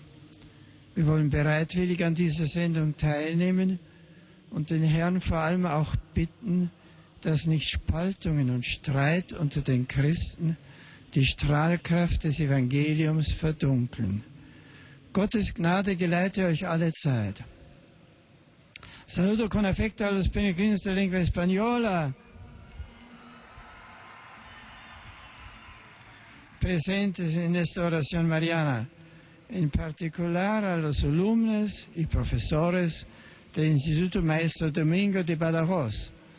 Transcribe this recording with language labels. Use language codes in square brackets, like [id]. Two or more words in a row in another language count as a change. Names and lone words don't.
[de] Wir wollen bereitwillig an dieser Sendung teilnehmen und den Herrn vor allem auch bitten, dass nicht Spaltungen und Streit unter den Christen die Strahlkraft des Evangeliums verdunkeln. Gottes Gnade geleite euch alle Zeit. [es] Saludo con afecto a los peregrinos de lengua española presentes en esta oración mariana, en particular a los alumnos y profesores del Instituto Maestro Domingo de Badajoz.